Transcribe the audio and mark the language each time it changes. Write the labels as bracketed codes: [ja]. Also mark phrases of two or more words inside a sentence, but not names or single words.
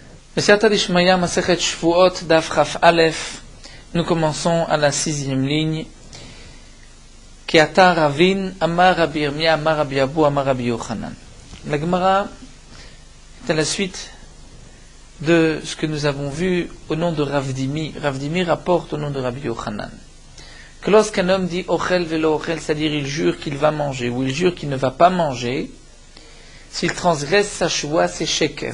[he] בסייעתא דשמיא מסכת שבועות דף כ"א. [fr] Nous commençons à la 6e ligne. [arc] כי אתא רבין אמר רבי ירמיה אמר רבי אבהו אמר רבי יוחנן. [fr] La Gemara est à la suite de ce que nous avons vu au nom de Rav Dimi. Rav Dimi rapporte au nom de Rabbi Yochanan que lorsqu'un homme dit [he] אוכל ולא אוכל, [fr] c'est-à-dire il jure qu'il va manger ou il jure qu'il ne va pas manger, s'il transgresse sa choua, c'est sheker.